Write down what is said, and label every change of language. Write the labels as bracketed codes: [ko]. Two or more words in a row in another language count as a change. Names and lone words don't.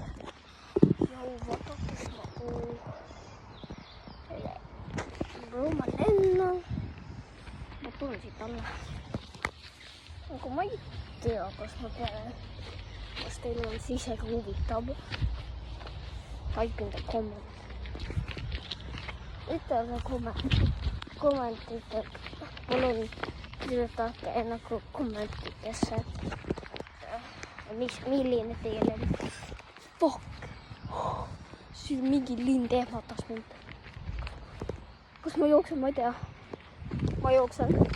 [et] Jau, vaadates nagu ma lennan. Ma tulen siit alla. Aga ma ei tea, kas teil on see isegi huvitav. [en] Type in the comments. [et] ütelge kommentiga, palun kirjutage nagu kommentidesse, milline teile fuck. Siin mingi lind ehmatas mind. Kus ma jooksen, ma ei tea. Ma jooksen.